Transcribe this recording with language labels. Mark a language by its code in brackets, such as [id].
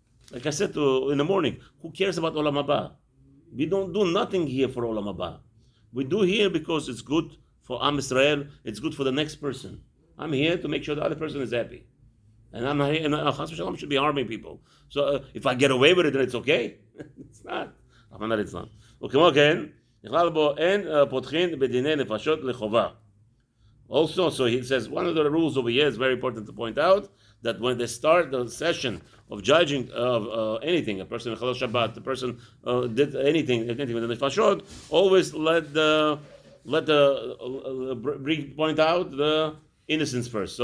[en] Like I said in the morning, who cares about Olam Haba? We don't do nothing here for Olam Haba. We do here because it's good for Am Israel. It's good for the next person. I'm here to make sure the other person is happy. And I'm not here, and Chas v'shalom should be harming people. So if I get away with it, then it's okay. It's not. It's not. [he] וכמו כן, נכלל בו אין פותחין בדיני נפשות לחובה. [en] Also, so he says, one of the rules over here is very important to point out, that when they start the session of judging of anything, a person in Chalal Shabbat, the person did anything with the nefashot, always point out the innocence first.